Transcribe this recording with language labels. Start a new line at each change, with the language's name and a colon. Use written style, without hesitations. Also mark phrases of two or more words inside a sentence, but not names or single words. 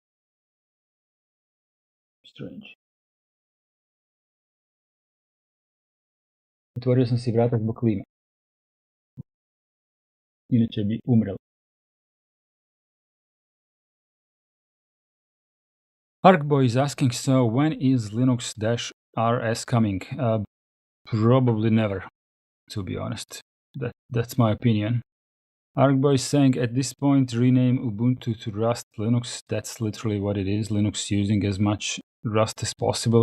English: Strange.
Croatian: Otvorio sam si vrata zbog klime. Inače bi umrel.
English: Arkboy is asking, so when is Linux-RS coming? Probably never, to be honest. That's my opinion. Arkboy is saying, at this point, rename Ubuntu to Rust Linux. That's literally what it is. Linux using as much Rust as possible.